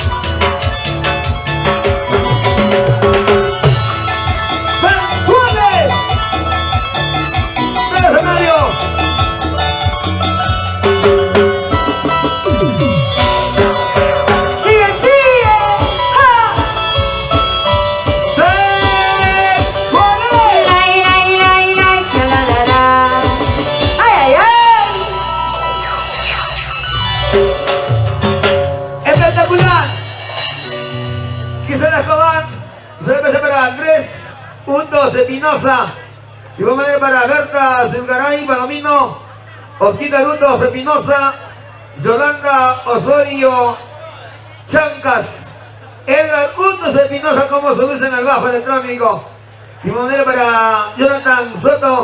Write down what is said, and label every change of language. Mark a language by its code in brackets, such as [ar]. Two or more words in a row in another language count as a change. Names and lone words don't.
[es] ¡Sensuales! ¡Del escenario! ¡Sigue, sigue! ¡Ja! ¡Sensuales! ¡Lai, lai, lai, lai! ¡Chalalala! ¡Ay, ay, ay! ¡Espectacular! Gisela Escobar, se empezó para Andrés Hundos Espinosa, y vamos a ver para Berta Zulgaray Palomino, Osquita Hundos Espinosa, Yolanda Osorio Chancas, Edgar Hundos Espinosa, como se usa en el bajo electrónico, y vamos a ver para Jonathan Soto.